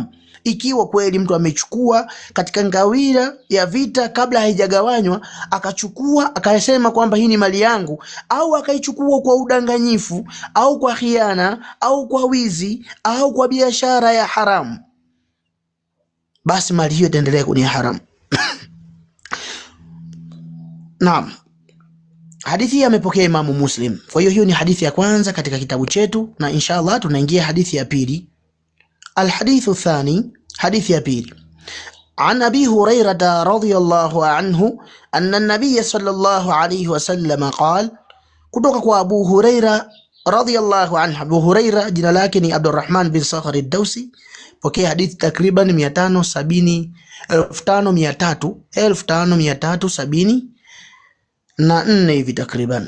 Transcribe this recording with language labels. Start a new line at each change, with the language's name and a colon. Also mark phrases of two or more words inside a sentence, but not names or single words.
Swahili: Ikiwa kweli mtu amechukua katika ngawira ya vita kabla haijagawanywa, akachukua akasema kwamba hii ni mali yangu, au akaichukua kwa udanganyifu au kwa khiana au kwa wizi au kwa biashara ya haramu, basi mali hiyo itaendelea kuwa ni haramu. Naam. Hadithi hii amepokea Imamu Muslim. Kwa hiyo ni hadithi ya kwanza katika kitabu chetu, na inshallah tunaingia hadithi ya pili.
Arabic: الحديث الثاني,
Swahili: hadithi ya pili.
Arabic: عن أبي هريرة رضي الله عنه أن النبي صلى الله عليه وسلم قال,
Swahili: kutoka kwa Abu Hurairah
Arabic: رضي الله عنه.
Swahili: Abu Hurairah jina lake ni Abdurrahman bin Sakhar ad-Dawsi. Pokea hadithi takriban 1570 na 4 hivi takriban.